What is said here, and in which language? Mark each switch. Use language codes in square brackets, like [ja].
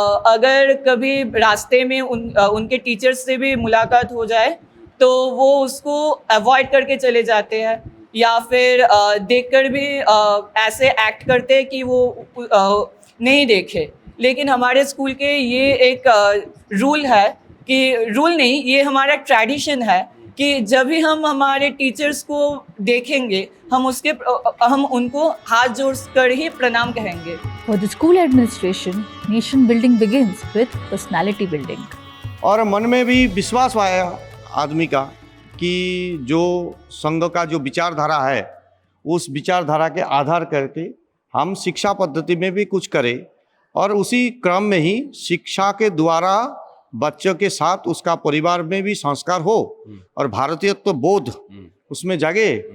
[hi] अगर कभी रास्ते में उनके टीचर्स से भी मुलाकात हो जाए तो वो उसको अवॉइड करके चले जाते हैं, या फिर देखकर भी ऐसे एक्ट करते हैं कि वो नहीं देखे। लेकिन हमारे स्कूल के ये एक रूल है कि रूल नहीं, ये हमारा ट्रेडिशन है कि जब भी हम हमारे टीचर्स को देखेंगे हम उनको हाथ जोड़ कर ही प्रणाम कहेंगे। [en] For the school administration, nation building begins with personality building. [hi] और मन में भी विश्वास आया आदमी का कि जो संघ का जो विचारधारा है, उस विचारधारा के आधार करके हम शिक्षा पद्धति में भी कुछ करें, और उसी क्रम में ही शिक्षा के द्वारा बच्चों के साथ उसका परिवार में भी संस्कार हो और भारतीयत्व बोध उसमें जागे।